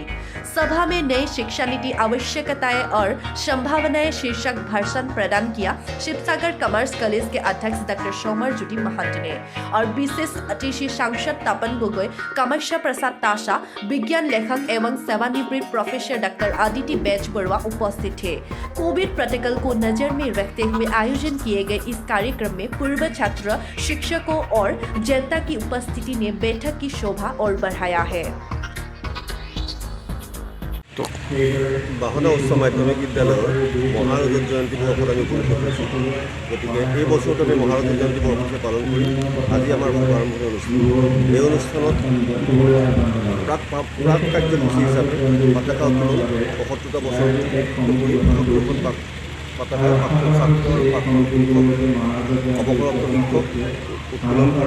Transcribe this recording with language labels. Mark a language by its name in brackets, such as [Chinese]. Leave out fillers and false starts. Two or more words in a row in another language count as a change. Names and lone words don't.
[Hindi] सभा में नई शिक्षा नीति आवश्यकताएं और संभावनाएं शीर्षक भाषण प्रदान किया शिवसागर कॉमर्स कॉलेज के अध्यक्ष डॉक्टर सोमरज्योति महंत ने और विशेष अतिथि सांसद तपन गगोई, कामाख्या प्रसाद ताशा, विज्ञान लेखक एवं सेवानिवृत्त प्रोफेसर डॉक्टर आदित्य बैच बरुआ उपस्थित थे। कोविड प्रोटोकॉल को नजर में रखते हुए आयोजन किए गए इस कार्यक्रम में पूर्व छात्र, शिक्षकों और जनता की उपस्थिति ने बैठक की शोभा और बढ़ाया है। [Assamese] বাহনা উচ্চ মাধ্যমিক বিদ্যালয়ৰ মহাৰাজা জয়ন্তী বৰ্ষত আমি উপলক্ষ কৰিছোঁ। গতিকে এই বছৰটো আমি মহাৰাজা জয়ন্তী বৰ্ষতে পালন কৰি আজি আমাৰ শুভাৰম্ভণি অনুষ্ঠান। এই অনুষ্ঠানত প্ৰাক কাৰ্যসূচী হিচাপে পতাকা উত্তোলন ৭৫টা বছৰ পতাকা ছাত্ৰ অৱসৰপ্ৰাপ্ত শিক্ষক উত্তোলন কৰে।